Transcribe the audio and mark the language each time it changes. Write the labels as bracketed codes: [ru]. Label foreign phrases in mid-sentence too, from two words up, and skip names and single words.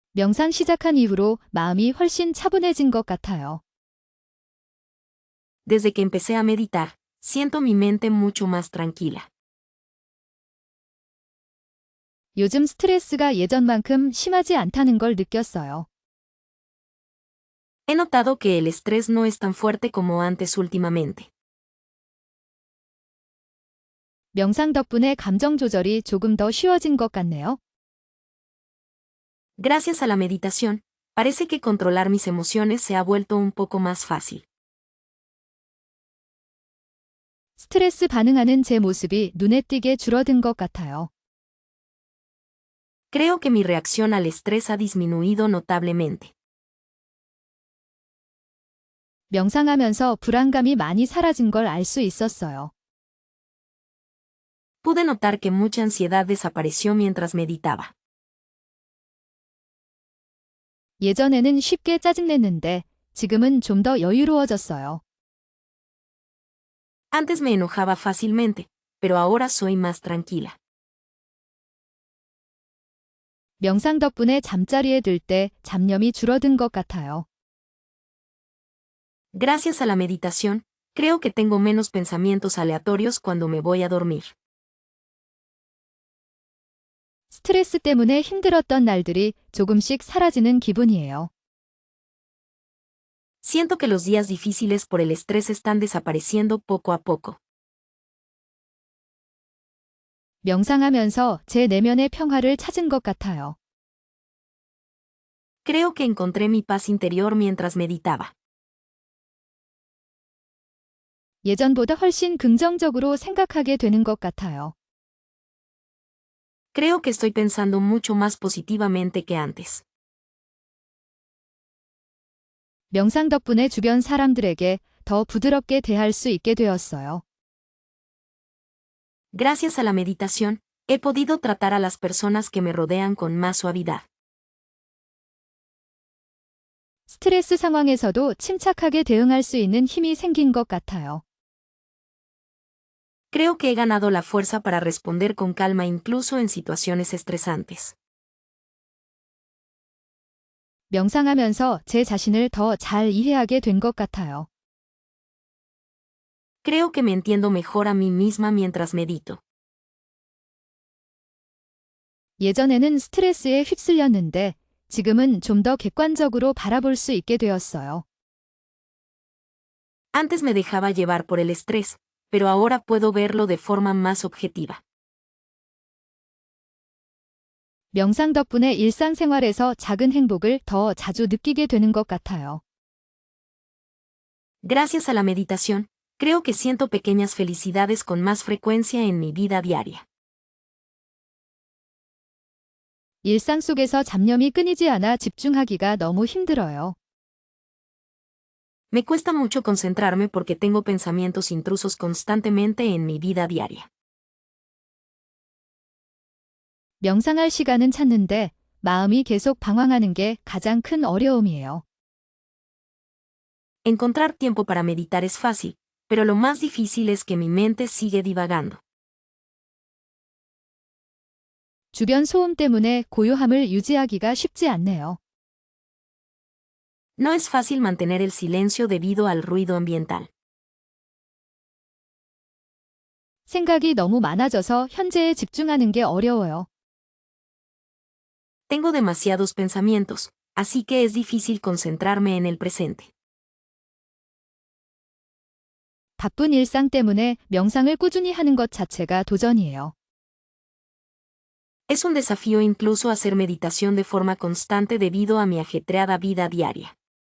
[ko] 명상 시작한 이후로 마음이 훨씬 차분해진 것 같아요. [es] Desde que empecé a meditar, siento mi mente mucho más tranquila. [ko] 요즘 스트레스가 예전만큼 심하지 않다는 걸 느꼈어요. [es] He notado que el estrés no es tan fuerte como antes últimamente. [ko] 명상 덕분에 감정 조절이 조금 더 쉬워진 것 같네요. [es] Gracias a la meditación, parece que controlar mis emociones se ha vuelto un poco más fácil. [ko] 스트레스 반응하는 제 모습이 눈에 띄게 줄어든 것 같아요. [es] Creo que mi reacción al estrés ha disminuido notablemente. [ko] 명상하면서 불안감이 많이 사라진 걸 알 수 있었어요. [es] Pude notar que mucha ansiedad desapareció mientras meditaba. [ko] 예전에는 쉽게 짜증냈는데 지금은 좀 더 여유로워졌어요. [es] Antes me enojaba fácilmente, pero ahora soy más tranquila. [ko] 명상 덕분에 잠자리에 들 때 잡념이 줄어든 것 같아요. [es] Gracias a la meditación, creo que tengo menos pensamientos aleatorios cuando me voy a dormir. [ko] 스트레스 때문에 힘들었던 날들이 조금씩 사라지는 기분이에요. [es] Siento que los días difíciles por el estrés están desapareciendo poco a poco. [ko] 명상하면서 제 내면의 평화를 찾은 것 같아요. [es] Creo que encontré mi paz interior mientras meditaba. [ko] 예전보다 훨씬 긍정적으로 생각하게 되는 것 같아요. [es] Creo que estoy pensando mucho más positivamente que antes. [ko] 명상 덕분에 주변 사람들에게 더 부드럽게 대할 수 있게 되었어요. [es] Gracias a la meditación, he podido tratar a las personas que me rodean con más suavidad. [ko] 스트레스 상황에서도 침착하게 대응할 수 있는 힘이 생긴 것 같아요. [es] Creo que he ganado la fuerza para responder con calma incluso en situaciones estresantes. [ko] 명상하면서 제 자신을 더 잘 이해하게 된 것 같아요. [es] Creo que me entiendo mejor a mí misma mientras medito. [ko] 예전에는 스트레스에 휩쓸렸는데 지금은 좀 더 객관적으로 바라볼 수 있게 되었어요. [es] Antes me dejaba llevar por el estrés, pero ahora puedo verlo de forma más objetiva. [ko] 명상 덕분에 일상생활에서 작은 행복을 더 자주 느끼게 되는 것 같아요. [es] Gracias a la meditación, creo que siento pequeñas felicidades con más frecuencia en mi vida diaria. [ko] 일상 속에서 잡념이 끊이지 않아 집중하기가 너무 힘들어요. [es] Me cuesta mucho concentrarme porque tengo pensamientos intrusos constantemente en mi vida diaria. [ko] 명상할 시간은 찾는데 마음이 계속 방황하는 게 가장 큰 어려움이에요. [es] Encontrar tiempo para meditar es fácil, pero lo más difícil es que mi mente sigue divagando. [ko] 주변 소음 때문에 고요함을 유지하기가 쉽지 않네요. [es] No es fácil mantener el silencio debido al ruido ambiental. [ko] 생각이 너무 많아져서 현재에 집중하는 게 어려워요. [es] Tengo demasiados pensamientos, así que es difícil concentrarme en el presente. [ko] 바쁜 일상 때문에 명상을 꾸준히 하는 것 자체가 도전이에요. [es] Es un desafío incluso hacer meditación de forma constante debido a mi ajetreada vida diaria.